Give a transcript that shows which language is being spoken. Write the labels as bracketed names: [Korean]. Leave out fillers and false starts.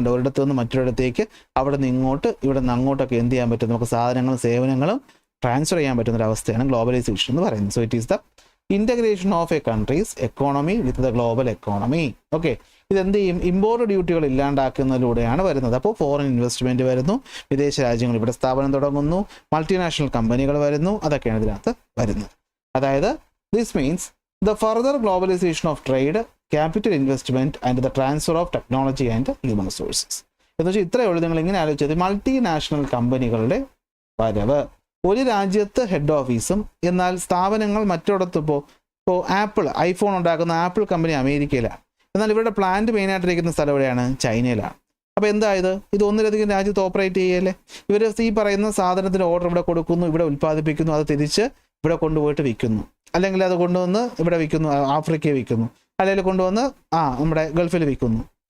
[Malayalam] കണ്ട, ഒരിടത്തു നിന്ന് മറ്റൊരിടത്തേക്ക്, അവിടെ നിന്ന് ഇങ്ങോട്ട്, ഇവിടെ നിന്ന് അങ്ങോട്ടൊക്കെ എന്ത് ചെയ്യാൻ പറ്റും, നമുക്ക് സാധനങ്ങളും സേവനങ്ങളും ട്രാൻസ്ഫർ ചെയ്യാൻ പറ്റുന്ന ഒരു അവസ്ഥയാണ് ഗ്ലോബലൈസേഷൻ എന്ന് പറയുന്നത്. [English] So it is the integration of a country's economy with the global economy. [Malayalam] Okay, ഇതെന്ത് ചെയ്യും, ഇമ്പോർട്ട് ഡ്യൂട്ടികൾ ഇല്ലാണ്ടാക്കുന്നതിലൂടെയാണ് വരുന്നത്. അപ്പോൾ ഫോറിൻ ഇൻവെസ്റ്റ്മെൻറ്റ് വരുന്നു, വിദേശ രാജ്യങ്ങൾ ഇവിടെ സ്ഥാപനം തുടങ്ങുന്നു, മൾട്ടിനാഷണൽ കമ്പനികൾ വരുന്നു, അതൊക്കെയാണ് ഇതിനകത്ത് വരുന്നത്. അതായത് [English] this means the further globalization of trade, capital investment and the transfer of technology and human resources. [Malayalam] എന്ന് വെച്ചാൽ ഇത്രയേ ഉള്ളൂ. നിങ്ങൾ ഇങ്ങനെ ആലോചിച്ചത്, മൾട്ടിനാഷണൽ കമ്പനികളുടെ വരവ്. ഒരു രാജ്യത്ത് ഹെഡ് ഓഫീസും എന്നാൽ സ്ഥാപനങ്ങൾ മറ്റിടത്ത്. ഇപ്പോൾ ആപ്പിൾ, ഐഫോൺ ഉണ്ടാക്കുന്ന ആപ്പിൾ കമ്പനി അമേരിക്കയിലാണ്, എന്നാൽ ഇവരുടെ പ്ലാന്റ് മെയിനായിട്ടിരിക്കുന്ന സ്ഥലം എവിടെയാണ്, ചൈനയിലാണ്. അപ്പോൾ എന്തായത്, ഇത് ഒന്നിലധികം രാജ്യത്ത് ഓപ്പറേറ്റ് ചെയ്യല്ലേ. ഇവർ ഈ പറയുന്ന സാധനത്തിന് ഓർഡർ ഇവിടെ കൊടുക്കുന്നു, ഇവിടെ ഉൽപ്പാദിപ്പിക്കുന്നു, അത് തിരിച്ച് ഇവിടെ കൊണ്ടുപോയിട്ട് വിൽക്കുന്നു, അല്ലെങ്കിൽ അത് കൊണ്ടുവന്ന് ഇവിടെ വിൽക്കുന്നു, ആഫ്രിക്കയിൽ വിൽക്കുന്നു, അല്ലെങ്കിൽ കൊണ്ടുവന്ന് നമ്മുടെ ഗൾഫിൽ വിൽക്കുന്നു.